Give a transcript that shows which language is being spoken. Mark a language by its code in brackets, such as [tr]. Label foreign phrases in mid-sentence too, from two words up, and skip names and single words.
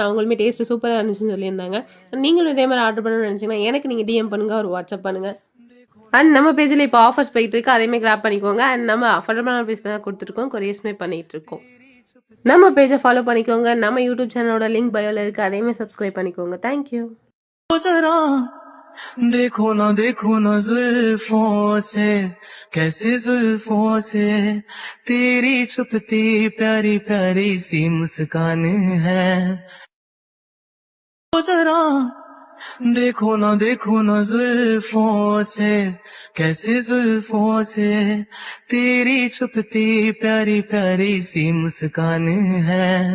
[ta] அவங்களுமே டேஸ்ட்டு சூப்பரா இருந்துச்சுன்னு சொல்லியிருந்தாங்க. நீங்களும் இதே மாரி ஆர்டர் பண்ணணும்னு நெனச்சீங்கன்னா, எனக்கு நீங்க டிஎம் பண்ணுங்க, ஒரு வாட்ஸ்அப் பண்ணுங்க. அண்ட் நம்ம பேஜ்ல இப்போ ஆஃபர்ஸ் போயிட்டுருக்கு. அதேமாரி கிராப் பண்ணிக்கோங்க. அண்ட் நம்ம அஃபோர்டபுளான பிரைஸ் தான் குடுத்துருக்கோம். கொரியர்ஸுமே பண்ணிட்டுருக்கோம். நம்ம பேஜ ஃபாலோ பண்ணிக்கோங்க. நம்ம யூடியூப் சேனலோட லிங்க் பயோல இருக்கு. அதையுமே சப்ஸ்கிரைப் பண்ணிக்கோங்க. [en] thank you. [hi] जरा देखो ना जुल्फों से, कैसे जुल्फों से तेरी छुपती प्यारी प्यारी सी मुस्कान है। जरा देखो ना जुल्फों से, कैसे जुल्फों से तेरी छुपती प्यारी प्यारी सी मुस्कान है।